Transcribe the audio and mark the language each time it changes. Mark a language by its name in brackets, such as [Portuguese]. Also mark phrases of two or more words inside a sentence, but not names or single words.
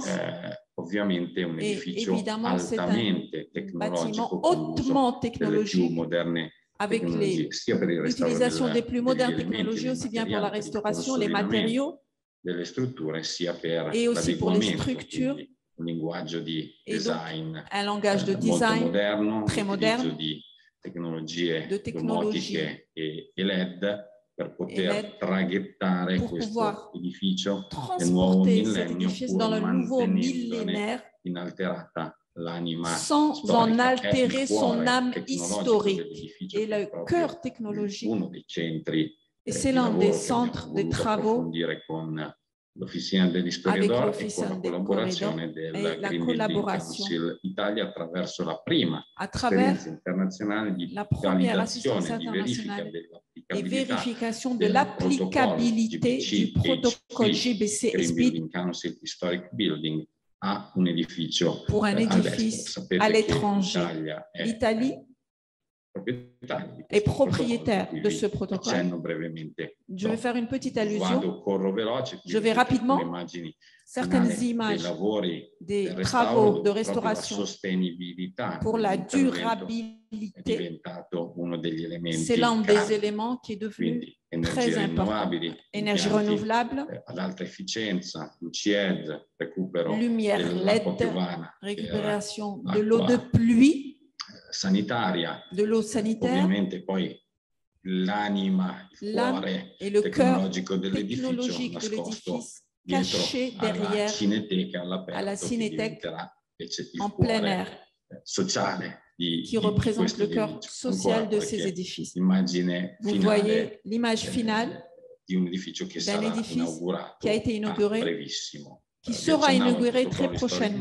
[French] Et évidemment, c'est un bâtiment hautement technologique avec l'utilisation des plus modernes technologies, aussi bien pour la restauration, les matériaux, et aussi pour les structures [Italian] un linguaggio di design [French] un langage de design [Italian] moderno, [French] très moderne, [Italian] di tecnologie domotiche e LED per poter traghettare questo edificio nel nuovo millennio, pur mantenendone inalterata l'anima [French] sans en altérer son âme historique. Et le cœur technologique, [Italian] uno dei centri [French] et c'est l'un des centres de travaux [Italian] con l'Officina degli Storiador e con la collaborazione del Green Building Council Italia attraverso la prima esperienza internazionale di validazione di verifica dell'applicabilità [French] du protocolo [Italian] GBC Green Building Council Historic Building a un edificio [French] pour un édifice à l'étranger. L'Italie est propriétaire de ce protocole. Je vais faire une petite allusion. Je vais rapidement. Certaines images des travaux de restauration pour la durabilité, c'est l'un des éléments qui est devenu très important. Énergie renouvelable, lumière LED, récupération de l'eau de pluie, [Italian] sanitaria, [French] de l'eau sanitaire, [Italian] ovviamente poi l'anima, il cuore tecnologico dell'edificio nascosto [French] caché derrière à la cinéthèque en plein air, [Italian] sociale [French] qui représente le cœur social de ces édifices. Vous voyez l'image finale d'un édifice qui a été inauguré, qui sera inauguré très prochainement.